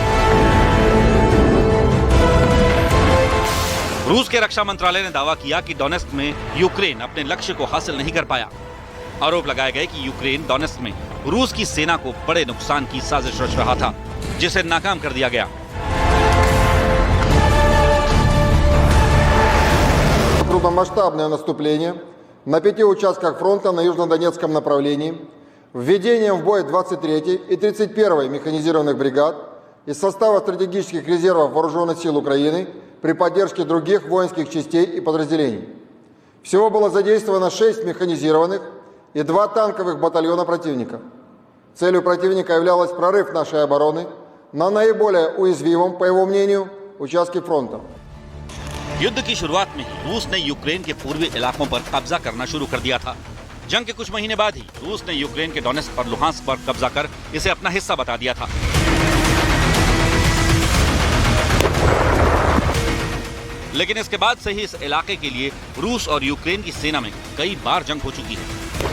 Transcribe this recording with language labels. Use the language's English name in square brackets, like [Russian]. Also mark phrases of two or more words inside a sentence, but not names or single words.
[Hindi] रूस के रक्षा मंत्रालय ने दावा किया कि डोनेस्क में यूक्रेन अपने लक्ष्य को हासिल नहीं कर पाया। आरोप लगाए गए कि यूक्रेन डोनेस्क में रूस की सेना को बड़े नुकसान की साजिश रच रहा था, जिसे नाकाम कर दिया गया। [Russian] Крупномасштабное наступление на 5 участках фронта на южнодонецком направлении, введением в бой 23-й и 31-й механизированных бригад из состава стратегических резервов Вооруженных сил Украины при поддержке других воинских частей и подразделений. Всего было задействовано 6 механизированных и 2 танковых батальона противника. Целью противника являлась прорыв нашей обороны на наиболее уязвимом, по его мнению, участке фронта. [Hindi] युद्ध की शुरुआत में ही रूस ने यूक्रेन के पूर्वी इलाकों पर कब्जा करना शुरू कर दिया था। जंग के कुछ महीने बाद ही रूस ने यूक्रेन के डोनेस्क और लुहांस्क पर कब्जा कर इसे अपना हिस्सा बता दिया था। लेकिन इसके बाद से ही इस इलाके के लिए रूस और यूक्रेन की सेना में कई बार जंग हो चुकी है।